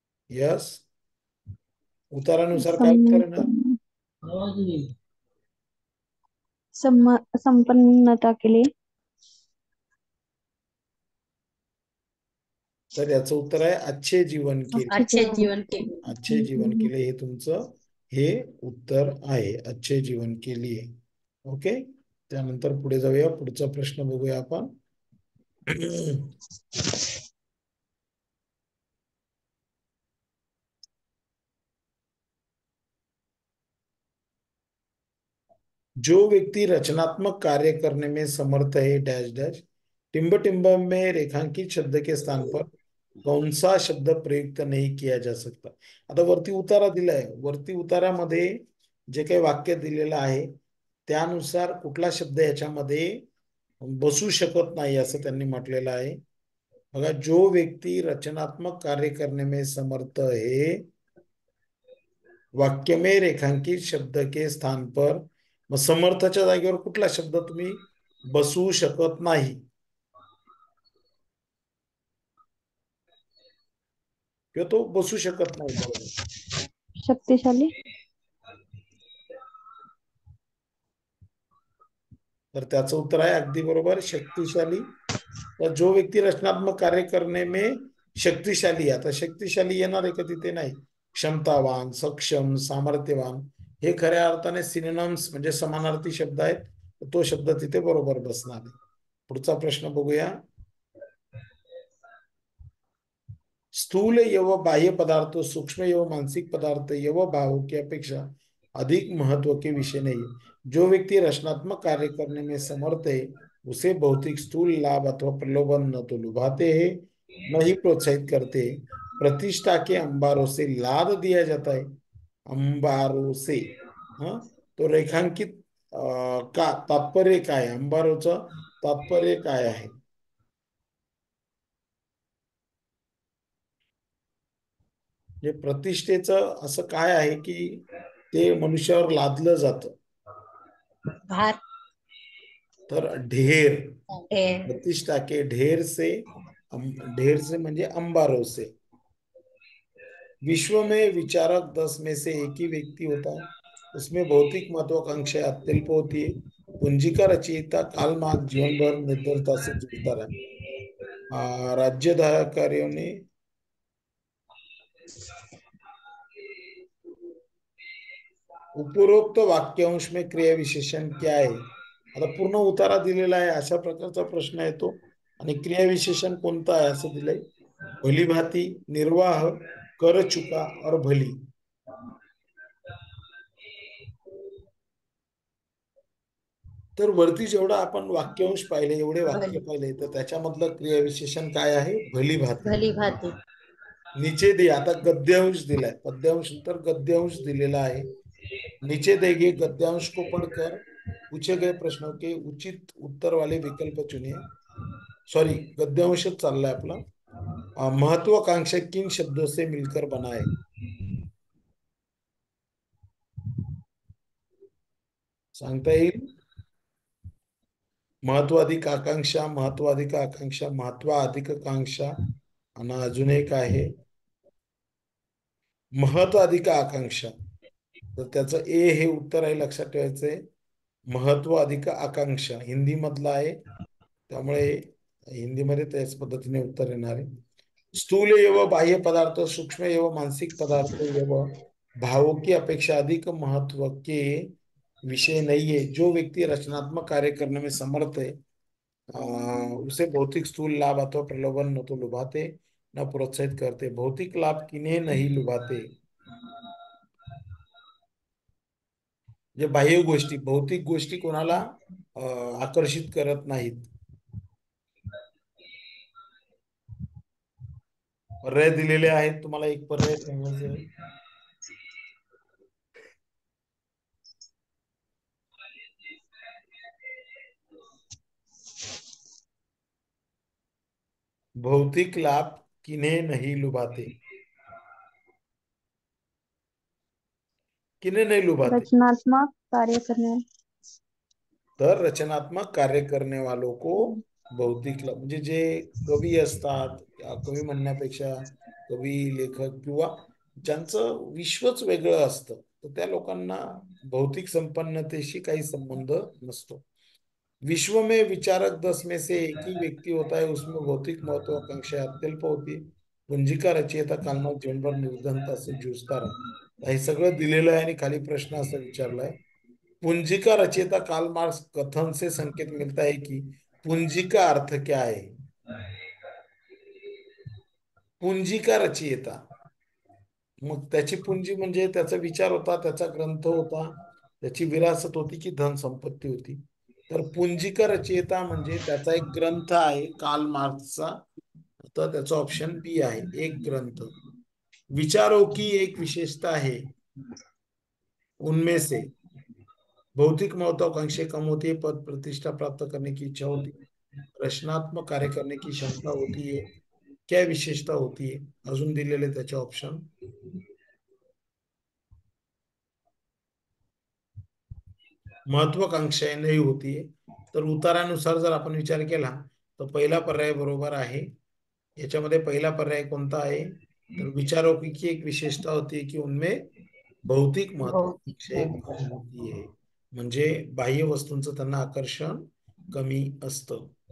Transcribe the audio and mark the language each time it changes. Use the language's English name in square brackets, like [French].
[Marathi] Yes, उतारानुसार काय उत्तर येणार? [Hindi] संपन्नता के लिए। [Marathi] तर याचं उत्तर आहे [Hindi] अच्छे जीवन के लिए। अच्छे जीवन के लिए। अच्छे जीवन के लिए [Marathi] हे तुमचं हे उत्तर आहे, [Hindi] अच्छे जीवन के लिए। [Marathi] ओके, त्यानंतर पुढे जाऊया, पुढचा प्रश्न बघूया आपण। [Hindi] जो व्यक्ति रचनात्मक कार्य करने में समर्थ है डैश डैश, टिम्ब टिम्ब में रेखांकित शब्द के स्थान पर कौन सा शब्द प्रयुक्त नहीं किया जा सकता? [Marathi] आता वरती उतारा दिलाय, वरती उतारामध्ये जे काही वाक्य दिलेलं आहे त्यानुसार कुठला शब्द याच्यामध्ये बसू शकत नाही असं त्यांनी म्हटलेलं आहे। [Hindi] बघा, जो व्यक्ति रचनात्मक कार्य करने में समर्थ है, वाक्य में रेखांकित शब्द के स्थान पर, [Marathi] मग समर्थच्या जागेवर कुठला शब्द तुम्ही बसवू शकत नाही किंवा तो बसू शकत नाही? बरोबर, [Hindi] शक्तिशाली। [Marathi] तर त्याचं उत्तर आहे अगदी बरोबर, शक्तिशाली। तर [Hindi] जो व्यक्ती रचनात्मक कार्य करने में शक्तिशाली, [Marathi] आता शक्तिशाली येणार आहे का तिथे? नाही, क्षमतावान, सक्षम, सामर्थ्यवान हे खऱ्या अर्थाने सिनोनिम्स म्हणजे समानार्थी शब्द आहेत, तो शब्द तिथे बरोबर बसणार आहे। पुढचा प्रश्न बघूया। [Hindi] स्थूल एवं बाह्य पदार्थ, सूक्ष्म एवं मानसिक पदार्थ एवं भावों की अपेक्षा अधिक महत्व के विषय नहीं है। जो व्यक्ति रचनात्मक कार्य करने में समर्थ है, उसे भौतिक स्थूल लाभ अथवा प्रलोभन न तो लुभाते हैं, न ही प्रोत्साहित करते हैं। प्रतिष्ठा के अंबारों से लाद दिया जाता है, अंबारों से। हाँ, तो रेखांकित का तात्पर्य [Marathi] काय आहे? अंबारोचं तात्पर्य काय आहे? जे प्रतिष्ठेचं असं काय आहे की ते मनुष्यावर लादलं जातं? भार तर ढेर, [Hindi] है। प्रतिष्ठा के ढेर से, ढेर से म्हणजे अंबारों से। विश्व में विचारक 10 में से एक ही व्यक्ति होता है, उसमें भौतिक महत्वाकांक्षा अत्यल्प होती है। पूंजी का रचयिता कार्ल मार्क्स जीवन भर निर्धनता से जूझता रहा। राज्याधिकारियों ने उपरोक्त वाक्यांश में क्रिया विशेषण क्या आहे? [Marathi] आता पूर्ण उतारा दिलेला आहे, अशा प्रकारचा प्रश्न येतो आणि क्रिया विशेषण कोणता आहे असं दिलंय। [Hindi] भलीभांति, निर्वाह, कर चुका और भली। [Marathi] तर वरती जेवढं आपण वाक्यांश पाहिले, एवढे वाक्य पाहिले, तर त्याच्यामधलं क्रियाविशेषण काय आहे? [Hindi] भली भाती. भली भाती. नीचे दे, [Marathi] आता गद्यांश दिलाय, पद्यांश तर गद्यांश दिलेला आहे. [Hindi] नीचे देंगे गद्यांश को पढ़कर पूछे गए प्रश्नों के उचित उत्तर वाले विकल्प चुनिए. [Marathi] सॉरी, गद्यांशच चाललाय आपला. [Hindi] महत्वाकांक्षा किन शब्दों से मिलकर बना है? [Marathi] सांगता येईल? महत्वाधिक आकांक्षा, महत्वाधिक आकांक्षा, महत्वाधिक आकांक्षा, आणि अजून एक आहे महत्वाधिक आकांक्षा. तर त्याचं ए हे उत्तर आहे, लक्षात ठेवायचंय. महत्व अधिक आकांक्षा हिंदी मधला आहे, त्यामुळे हिंदीमध्ये त्याच पद्धतीने उत्तर येणार आहे. [Hindi] स्थूल एवं बाह्य पदार्थ, सूक्ष्म एवं मानसिक पदार्थ एवं भावों की अपेक्षा अधिक महत्व के विषय नहीं है. जो व्यक्ति रचनात्मक कार्य करने में समर्थ है, उसे भौतिक स्थूल लाभ अथवा प्रलोभन न तो लुभाते न प्रोत्साहित करते. भौतिक लाभ किन्हें नहीं लुभाते? [Marathi] जे बाह्य गोष्टी, भौतिक गोष्टी कोणाला आकर्षित करत नाहीत. पर्याय दिलेले आहेत, तुम्हाला एक पर्याय सांगायचं आहे. [Hindi] भौतिक लाभ किन्हें नहीं लुभाते? किन्हें नहीं लुभाते? रचनात्मक कार्य करने. [Marathi] तर [Hindi] रचनात्मक कार्य करने वालों को भौतिक लाभ, [Marathi] म्हणजे जे कवी असतात, कवी म्हणण्यापेक्षा कवी, लेखक किंवा ज्यांचं विश्वच वेगळं असतं, तर त्या लोकांना भौतिक संपन्नतेशी काही संबंध नसतो. [Hindi] विश्व में विचारक 10 में से एक ही व्यक्ति होता है, उसमें भौतिक महत्वाकांक्षा अत्यल्प होती है. पुंजिका रचयिता कालमार्क जीवनभर निर्धनता से जूझता रहा. [Marathi] हे सगळं दिलेलं आहे आणि खाली प्रश्न असा विचारलाय. [Hindi] पूंजी का रचयिता कार्ल मार्क्स कथन से संकेत मिलता है कि पूंजी का अर्थ क्या है? पूंजी का रचयिता, [Marathi] मग त्याची पुंजी म्हणजे त्याचा विचार होता, त्याचा ग्रंथ होता, त्याची विरासत होती की धन संपत्ती होती? तर [Hindi] पूंजी का रचयिता [Marathi] म्हणजे त्याचा एक ग्रंथ आहे कार्ल मार्क्सचा, तर त्याचा ऑप्शन बी आहे, एक ग्रंथ. [Hindi] विचारों की एक विशेषता है, उनमें से भौतिक महत्वाकांक्षा कम होती है, पद प्रतिष्ठा प्राप्त करने की इच्छा होती है, रचनात्मक कार्य करने की क्षमता होती है, क्या विशेषता होती है? [Marathi] अजून दिलेले त्याचे ऑप्शन. महत्वाकांक्षा नाही होती है. तर उतारानुसार जर आपण विचार केला तर पहिला पर्याय बरोबर आहे. याच्यामध्ये पहिला पर्याय कोणता आहे? तर [Hindi] विचारों की एक विशेषता होती है [Marathi] कि उनमें भौतिक महत्वाकांक्षा कम होती है, म्हणजे बाह्य वस्तूंचं त्यांना आकर्षण कमी असतं.